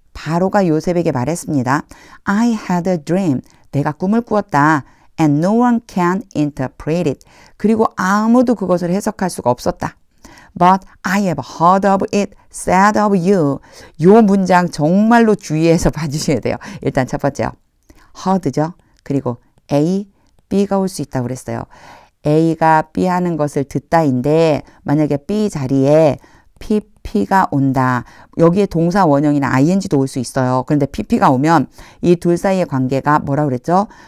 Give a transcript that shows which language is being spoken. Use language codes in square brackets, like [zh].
[ko] 바로가 요셉에게 말했습니다. [en] I had a dream. [ko] 내가 꿈을 꾸었다. [en] And no one can interpret it. [ko] 그리고 아무도 그것을 해석할 수가 없었다. [en] But I have heard of it said of you. [ko] 요 문장 정말로 주의해서 봐주셔야 돼요. 일단 첫 번째요. heard죠. 그리고 A, B가 올 수 있다고 그랬어요. A가 B 하는 것을 듣다인데 만약에 B 자리에 PP가 온다. 여기에 동사 원형이나 ing도 올 수 있어요. 그런데 PP가 오면 이 둘 사이의 관계가 뭐라고 그랬죠?